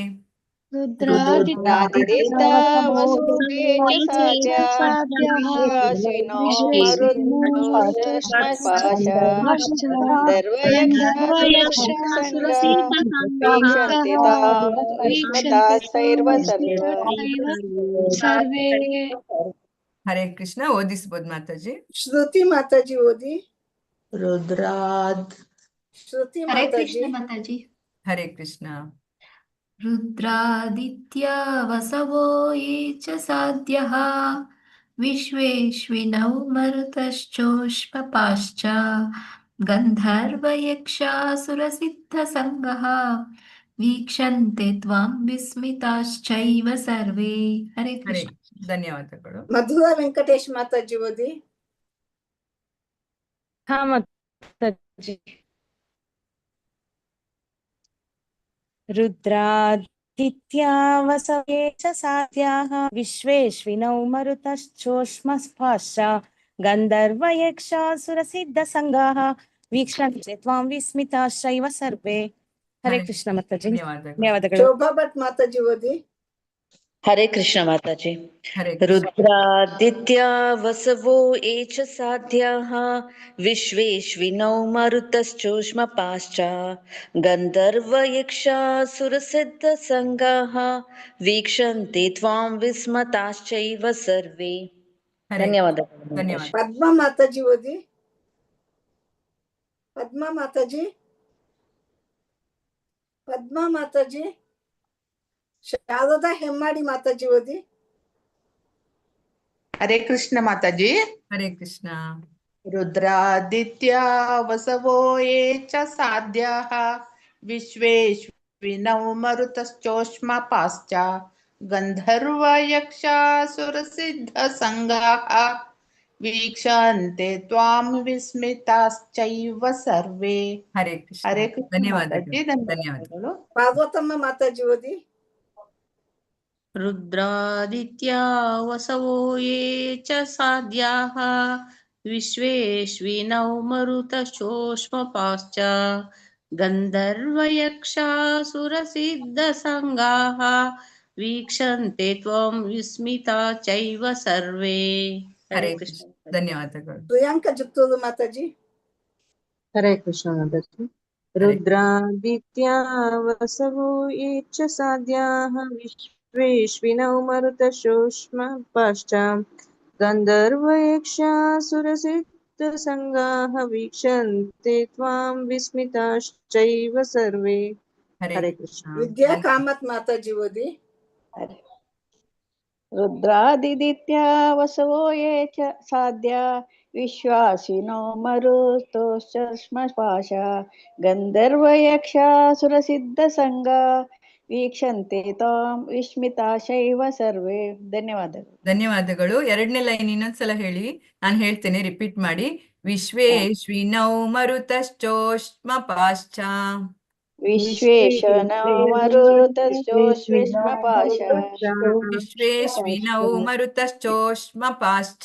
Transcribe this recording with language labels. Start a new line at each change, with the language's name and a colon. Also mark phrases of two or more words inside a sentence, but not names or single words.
Sanskrit: रुद्रादित्यवसवो ये च साध्या विश्वेश्विनो मरुतश्चोष्मपाश्च गन्धर्वयक्षासुरसिद्धसंगाः वीक्षन्ते सर्वे.
Kannada: ಹರೇ ಕೃಷ್ಣ. ಓದಿಸಬಹುದು ಮಾತಾಜಿ. ಶ್ರುತಿ ಮಾತಾಜಿ ಓದಿ. ಶ್ರುತಿ ಹರೇ ಮಾತಾಜಿ. ಕೃಷ್ಣ ಮಾತಾಜಿ. ಹರೇ ಕೃಷ್ಣ.
Sanskrit: ರುದ್ರಾದಿತ್ಯ ವಸವೋ ಯೇ ಚ ಸಾಧ್ಯಃ ವಿಶ್ವೇಶ್ವಿನೌ ಮರುತಶ್ಚೋಷ್ಮಪಾಶ್ಚ ಗಂಧರ್ವಯಕ್ಷಾಸುರಸಿದ್ಧಸಂಗಃ ವೀಕ್ಷಂತೆ ತ್ವಾಂ ವಿಸ್ಮಿತಾಶ್ಚೈವ ಸರ್ವೇ.
Kannada: ಹರೇ ಕೃಷ್ಣ. ಧನ್ಯವಾದಗಳು. ಮಧುರಾ ವೆಂಕಟೇಶ್ ಮಾತಾಜಿ ಓದಿ. ಹಾ ಮಾತಾಜಿ.
Sanskrit: रुद्रादित्या वसवे च साध्याः विश्वेश्विनौ मरुतश्चोष्मपाश्च गन्धर्वयक्षासुरसिद्धसंगाः वीक्षन्ते त्वां विस्मिताश्चैव सर्वे.
Kannada: हरे कृष्ण माताजी. ಧನ್ಯವಾದಗಳು. ಶೋಭಾ ಭಟ್ ಮಾತಾಜಿ ಓದಿ. हरे कृष्ण माताजी.
Sanskrit: रुद्रादित्या वसवो ये च साध्याः विश्वेश्विनौ मरुतश्चोष्मपाश्च गन्धर्वयक्षासुरसिद्धसंगाः वीक्षन्ते त्वां विस्मताश्चैव सर्वे.
Kannada: ಧನ್ಯವಾದಗಳು. ಪದ್ಮಾ ಮಾತಾಜಿ ಓದಿ. ಪದ್ಮಾ ಮಾತಾಜಿ. ಪದ್ಮಾ ಮಾತಾಜಿ. ಶಾರದಾ ಹೆಮ್ಮಾಡಿ ಮಾತಾಜಿ ಓದಿ. ಹರೇ ಕೃಷ್ಣ ಮಾತಾಜಿ. ಹರೇ ಕೃಷ್ಣ.
Sanskrit: रुद्रादित्य वसवो ये च साध्याः विश्वेश्विनौ मरुतश्चोष्मपाश्च गन्धर्वयक्षासुरसिद्धसंगाः वीक्षन्ते त्वां विस्मिताश्चैव सर्वे
Kannada: ಹರೇ ಕೃಷ್ಣ. ಹರೇ ಕೃಷ್ಣ ಧನ್ಯವಾದಗಳು. ಮಾತಾಜಿ, ಧನ್ಯವಾದ. ಧನ್ಯವಾದಗಳು. ಭಾಗವತಮ್ಮ ಮಾತಾಜಿ ಓದಿ.
Sanskrit: रुद्रादित्या वसवो ये च साध्याः विश्वेश्विनौ मरुतशोष्मपाश्च गन्धर्वयक्षासुरसिद्धसङ्गाः वीक्षन्ते त्वं विस्मिता चैव सर्वे.
Kannada: ಹರೇ ಕೃಷ್ಣ. ಧನ್ಯವಾದಗಳು. ಪ್ರಿಯಾಂಕ ಜುತ್ತೂರು ಮಾತಾಜಿ. ಹರೇ ಕೃಷ್ಣ ಮಾತಾಜಿ.
Sanskrit: रुद्रादित्या वसवो ये च साध्याः विश्वेश्विनौ मरुतशोष्मपाश्च गन्धर्वयक्षासुरसिद्धसङ्गाः वीक्षन्ते त्वां विस्मिताश्चैव सर्वे.
Kannada: हरे कृष्ण. ವಿದ್ಯಾ ಕಾಮತ್ ಮಾತಾಜಿ ಓದಿ.
Sanskrit: रुद्रादित्या वसवो ये च साध्या विश्वासिनो मरुतोश्चश्मपाशा गन्धर्वयक्षासुरसिद्धसङ्गा ವೀಕ್ಷಂತೆ ತ್ವಾಂ ವಿಸ್ಮಿತಾಶೈವ ಸರ್ವೇ.
Kannada: ಧನ್ಯವಾದಗಳು. ಧನ್ಯವಾದಗಳು. ಎರಡನೇ ಲೈನ್ ಇನ್ನೊಂದ್ಸಲ ಹೇಳಿ, ನಾನು ಹೇಳ್ತೇನೆ, ರಿಪೀಟ್ ಮಾಡಿ.
Sanskrit: ವಿಶ್ವೇಶ್ವಿನೌ ಮರುತಶ್ಚೋಷ್ಮಪಾಶ್ಚ ವಿಶ್ವೇಶನೋ ಮರುತಶ್ಚೋಷ್ಮಪಾಶ ವಿಶ್ವೇಶ್ವಿನೌ ಮರುತಶ್ಚೋಷ್ಮಪಾಶ್ಚ